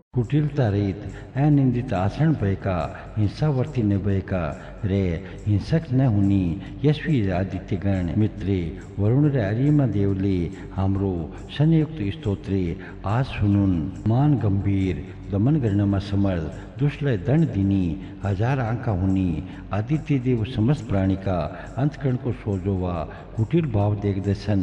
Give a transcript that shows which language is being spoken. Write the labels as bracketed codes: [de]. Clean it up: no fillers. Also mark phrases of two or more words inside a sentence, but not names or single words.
[ne] कुटिलता रहित अनिंदित आचरण भएका, हिंसावर्ती नभएका र हिंसक नहुने यशस्वी आदित्यगण मित्रे वरुण र अरिमा देवले हाम्रो संयुक्त स्तोत्रे आज सुनुन्। मान गम्भीर, दमन गर्नमा समर्थ, दुष्टलाई दण्ड दिने, हजार आँखा हुने आदित्य देव समस्त प्राणीका अन्तकरणको सोझो वा कुटिल भाव देख्दछन्।